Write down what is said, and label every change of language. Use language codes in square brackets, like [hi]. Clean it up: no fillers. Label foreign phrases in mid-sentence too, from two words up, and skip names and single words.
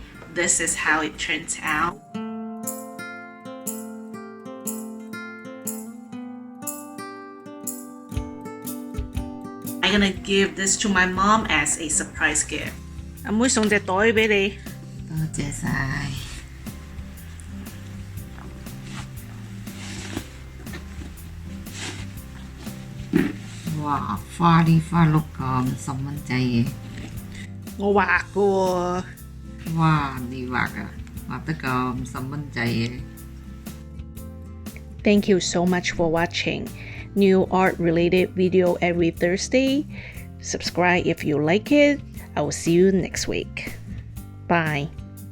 [en] This is how it turns out. I'm gonna give this to my mom as a surprise gift. [yue] 阿妹送隻袋俾你。多謝晒。哇，花哩花碌咁10蚊仔嘅。我畫㗎喎。哇，你畫啊？畫得咁10蚊仔嘅。 [en] Thank you so much for watching. New art related video every Thursday. Subscribe if you like it. I will see you next week. Bye.